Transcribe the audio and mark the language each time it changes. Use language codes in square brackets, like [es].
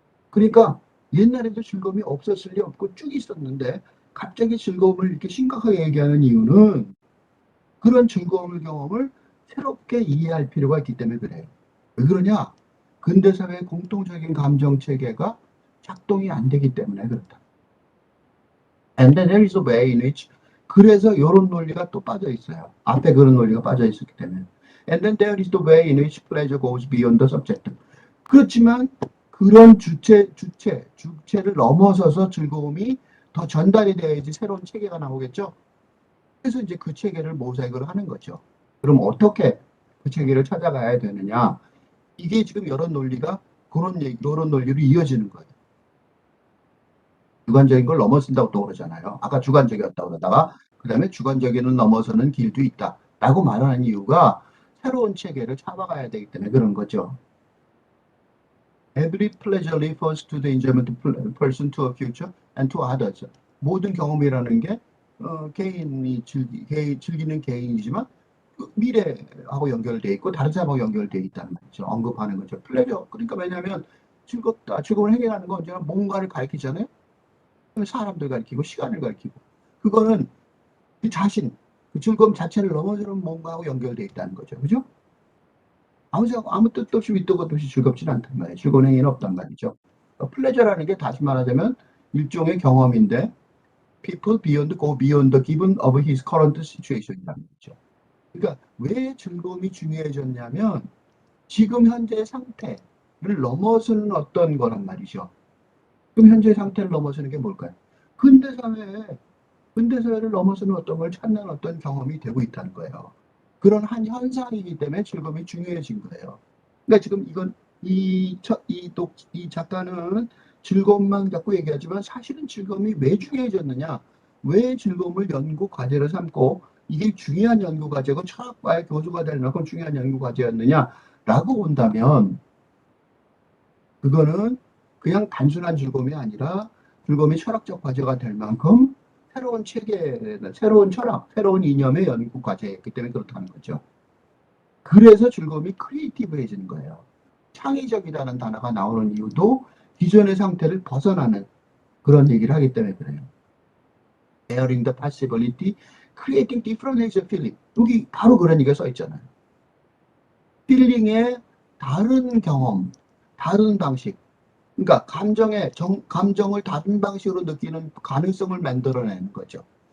[ko] 그러니까 옛날에도 즐거움이 없었을 리 없고 쭉 있었는데 갑자기 즐거움을 이렇게 심각하게 얘기하는 이유는 그런 즐거움의 경험을 새롭게 이해할 필요가 있기 때문에 그래요. 왜 그러냐? 근대사회의 공통적인 감정 체계가 작동이 안 되기 때문에 그렇다. [en] And then there is a way in which [ko] 그래서 이런 논리가 또 빠져 있어요. 앞에 그런 논리가 빠져 있었기 때문에. [en] And then there is the way in which pleasure goes beyond the subject. [ko] 그렇지만 그런 주체를 넘어서서 즐거움이 더 전달이 돼야지 새로운 체계가 나오겠죠. 그래서 이제 그 체계를 모색을 하는 거죠. 그럼 어떻게 그 체계를 찾아가야 되느냐? 이게 지금 여러 논리가 그런 논리로 이어지는 거예요. 주관적인 걸 넘어선다고 또 그러잖아요. 아까 주관적이었다고 그러다가 그 다음에 주관적인을 넘어서는 길도 있다 라고 말하는 이유가 새로운 체계를 잡아가야 되기 때문에 그런 거죠. [en] Every pleasure refers to the enjoyment of a person to a future and to others. [ko] 모든 경험이라는 게 개인이 즐기는 개인이지만 미래하고 연결되어 있고 다른 사람하고 연결되어 있다는 말이죠. 언급하는 거죠. 플레저. 그러니까 왜냐하면 즐겁다, 즐거움을 해결하는 건 언제나 뭔가를 가리키잖아요. 사람들 가리키고 시간을 가리키고 그거는 그 자신, 그 즐거움 자체를 넘어서는 뭔가하고 연결되어 있다는 거죠. 그죠? 아무 뜻도 없이 밑도 끝도 없이 즐겁지는 않단 말이에요. 즐거운 행위는 없단 말이죠. 플레저라는 게 다시 말하자면 일종의 경험인데 [en] people go beyond the given of his current situation [ko] 이라는 거죠. 그러니까 왜 즐거움이 중요해졌냐면 지금 현재 상태를 넘어서는 어떤 거란 말이죠. 지금 현재 상태를 넘어서는 게 뭘까요? 근대사회에 근대사회를 넘어서는 어떤 걸 찾는 어떤 경험이 되고 있다는 거예요. 그런 한 현상이기 때문에 즐거움이 중요해진 거예요. 그러니까 지금 이건 이 작가는 즐거움만 갖고 얘기하지만 사실은 즐거움이 왜 중요해졌느냐? 왜 즐거움을 연구 과제로 삼고 이게 중요한 연구 과제고 철학과의 교수가 될 만큼 중요한 연구 과제였느냐라고 본다면 그거는 그냥 단순한 즐거움이 아니라 즐거움이 철학적 과제가 될 만큼 새로운 체계, 새로운 철학, 새로운 이념의 연구 과제였기 때문에 그렇다는 거죠. 그래서 즐거움이 크리에이티브해지는 거예요. 창의적이라는 단어가 나오는 이유도 기존의 상태를 벗어나는 그런 얘기를 하기 때문에 그래요. [en] Daring the possibility, creating different ways of feeling. [ko] 여기 바로 그런 얘기가 써 있잖아요. 필링의 다른 경험, 다른 방식. 그러니까 감정을 다른 방식으로 느끼는 가능성을 만들어내는 거죠.